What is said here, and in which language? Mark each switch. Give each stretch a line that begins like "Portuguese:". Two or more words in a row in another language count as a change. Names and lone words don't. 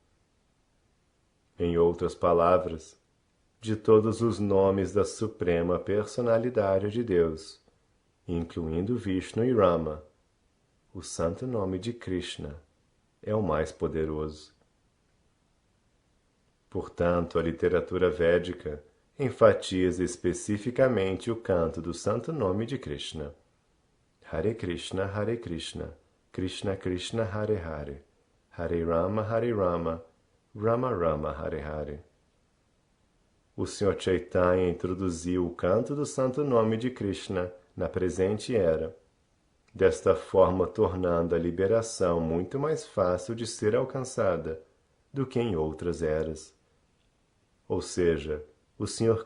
Portuguese: Em outras palavras, de todos os nomes da Suprema Personalidade de Deus, incluindo Vishnu e Rama, o santo nome de Krishna é o mais poderoso. Portanto, a literatura védica enfatiza especificamente o canto do santo nome de Krishna.
Sanskrit: हरे कृष्ण, कृष्ण कृष्ण, हरे हरे, हरे राम, राम राम, हरे हरे.
Portuguese: o Sr. Chaitanya introduziu o canto do santo nome de Krishna na presente era, desta forma tornando a liberação muito mais fácil de ser alcançada do que em outras eras. Ou seja, o Sr.